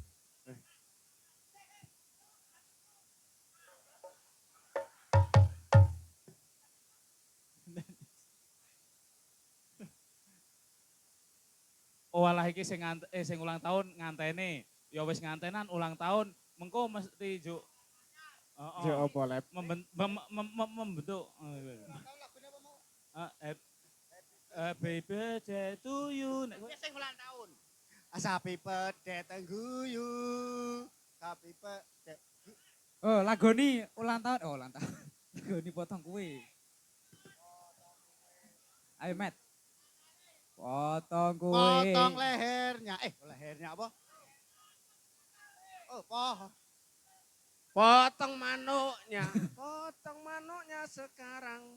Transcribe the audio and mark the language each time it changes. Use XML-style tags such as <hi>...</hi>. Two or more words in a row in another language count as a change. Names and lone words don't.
<jv>Oh alah iki sing ulang tahun ngantene. Ya wis ngantenan ulang tahun, mengko mesti juk. Heeh. Yo apa Lep?</jv> <id>Membentuk.</id> <en>Happy birthday to you.</en> <jv>Sing ulang tahun.</jv> <en>Happy birthday to you. Happy birthday.</en> <jv>Oh, lagoni ulang tahun. Oh, ulang tahun. Lagoni potong kue. Ayo, Matt. Potong kue.</jv> <id>Potong lehernya. Lehernya apa? Oh, pohon. Potong manuknya sekarang.</id>